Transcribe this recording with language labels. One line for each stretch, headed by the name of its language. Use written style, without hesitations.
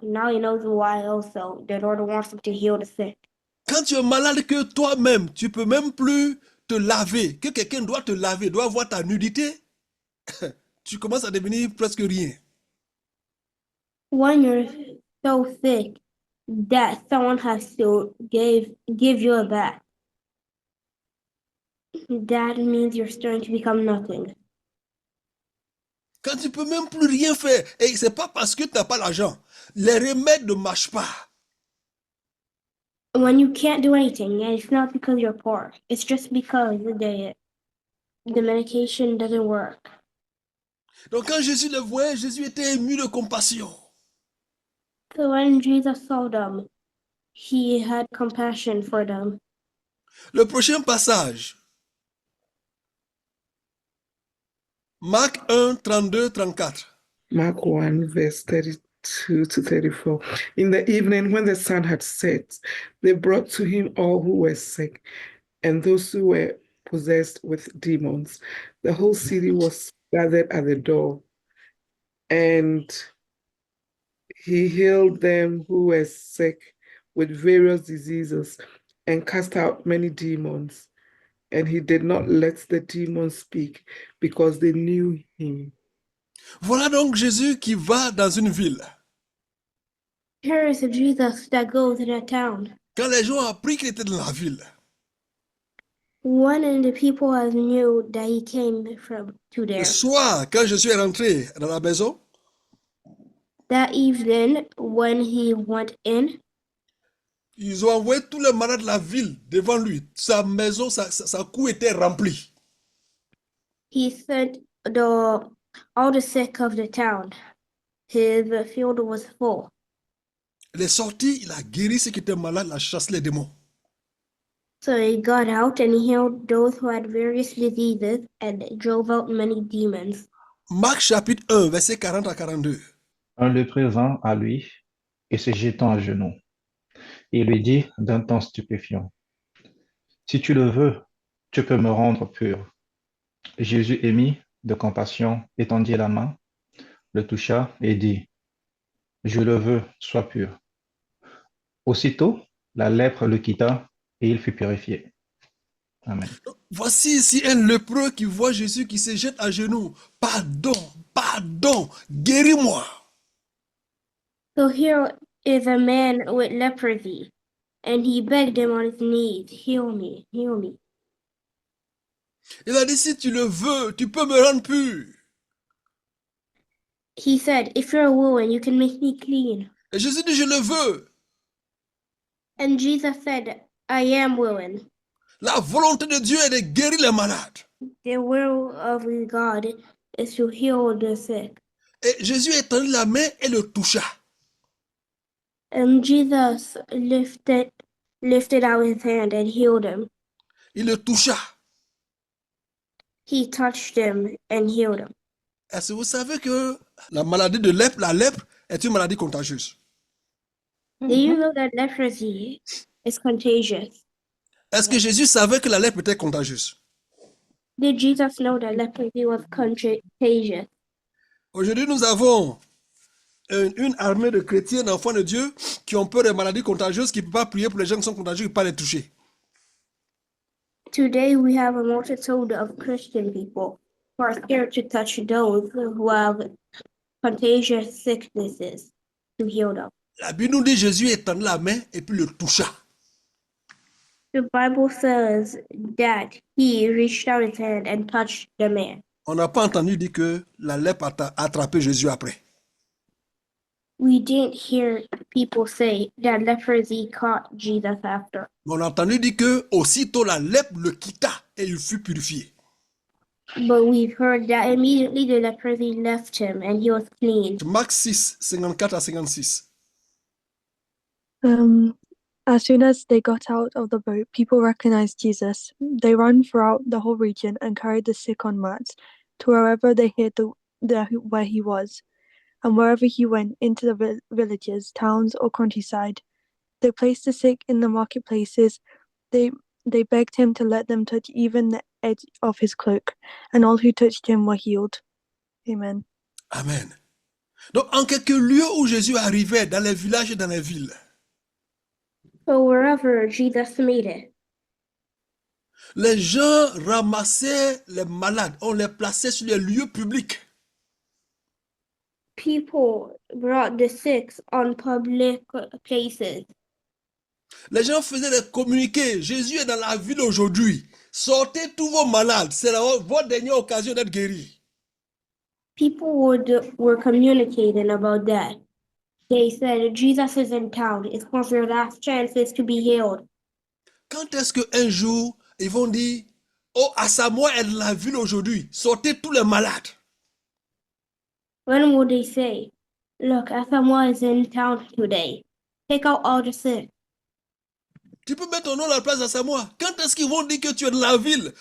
English: Now he knows why also the Lord wants him to heal the sick.
French: Quand tu es malade que toi-même, tu peux même plus te laver, que quelqu'un doit te laver, doit voir ta nudité, tu commences à devenir presque rien.
English: When you're so sick that someone has to give you a bath, that means you're starting to become nothing.
French: Quand tu peux même plus rien faire, et c'est pas parce que tu n'as pas l'argent, les remèdes ne marchent pas.
English: When you can't do anything, and it's not because you're poor, it's just because the medication doesn't work.
French: Donc quand Jésus le voyait, Jésus était ému de compassion.
English: So when Jesus saw them, he had compassion for them.
French: Le prochain passage, Marc 1, 32, 34.
English: Mark 1, verse 32 to 34. In the evening, when the sun had set, they brought to him all who were sick and those who were possessed with demons. The whole city was gathered at the door, and he healed them who were sick with various diseases and cast out many demons. And he did not let the demons speak because they knew him.
French: Voilà donc Jésus qui va dans une ville.
English: Here is a Jesus that goes in a town.
French: Quand les gens ont appris qu'il était dans la ville,
English: One of the people has knew that he came to
French: le
English: there.
French: soir, quand Jésus est rentré dans la maison,
English: That evening, when he went in,
French: ils ont envoyé tous les malades de la ville devant lui. Sa maison, sa cour était remplie.
English: he sent all the sick of the town. His field was full.
French: Il est sorti, il a guéri ceux qui étaient malades, il a chassé les démons.
English: So he got out and he healed those who had various diseases and drove out many demons.
French: Marc chapitre 1, verset 40 à 42. En le présent à lui et se jetant à genoux, il lui dit d'un ton stupéfiant, « Si tu le veux, tu peux me rendre pur. » Jésus émis de compassion étendit la main, le toucha et dit, « Je le veux, sois pur. » Aussitôt, la lèpre le quitta et il fut purifié.
English: Amen.
French: Voici ici un lépreux qui voit Jésus qui se jette à genoux. Pardon, pardon, guéris-moi.
English: So here is a man with leprosy, and he begged him on his knees, heal me, heal me.
French: Il a dit, si tu le veux, tu peux me rendre pur.
English: He said, if you're willing, you can make me clean.
French: Et Jésus dit, je le veux.
English: And Jesus said, I am willing.
French: La volonté de Dieu est de guérir les malades.
English: The will of God is to heal the sick.
French: Et Jésus étendit la main et le toucha.
English: And Jesus lifted out his hand and healed him.
French: Il le toucha.
English: He touched him and healed him.
French: Est-ce que vous savez que la maladie de lèpre, la lèpre, est une maladie contagieuse?
English: Do you know that leprosy is contagious?
French: Est-ce que Jésus savait que la lèpre était contagieuse?
English: Did Jesus know that leprosy was contagious?
French: Aujourd'hui, nous avons une armée de chrétiens, d'enfants de Dieu, qui ont peur des maladies contagieuses, qui ne peuvent pas prier pour les gens qui sont contagieux et ne pas les toucher.
English: Today we have a multitude of Christian people who are scared to touch those who have contagious sicknesses to heal them.
French: La Bible nous dit Jésus étendit la main et puis le toucha.
English: The Bible says that he reached out his hand and touched the man.
French: On n'a pas entendu dire que la lèpre a attrapé Jésus après.
English: We didn't hear people say that leprosy caught Jesus after.
French: Mais on a entendu dire que aussitôt la lèpre le quitta et il fut purifié.
English: But we've heard that immediately the leprosy left him and he was clean.
French: Marc 6, 54 à 56.
English: As soon as they got out of the boat, people recognized Jesus. They ran throughout the whole region and carried the sick on mats to wherever they heard where he was. And wherever he went, into the villages, towns, or countryside, they placed the sick in the marketplaces. They begged him to let them touch even the edge of his cloak, and all who touched him were healed. Amen. Amen.
French: Donc, en quelques lieux où Jésus arrivait, dans les villages et dans les villes,
English: So wherever Jesus made it,
French: les gens ramassaient les malades, on les plaçait sur les lieux publics.
English: people brought the sick on public places.
French: Les gens faisaient des communiqués. Jésus est dans la ville aujourd'hui. Sortez tous vos malades. C'est votre dernière occasion d'être guéri.
English: People were communicating about that. They said Jesus is in town. It's one of your last chances to be healed.
French: Quand est-ce qu'un jour, ils vont dire, oh, Asamoah est dans la ville aujourd'hui. Sortez tous les malades.
English: When would they say, look, Asamoah is in town today. Take out all the sick.
French: Tu peux mettre ton nom à la place d'Asamoah. Quand est-ce qu'ils vont dire que tu es dans la ville?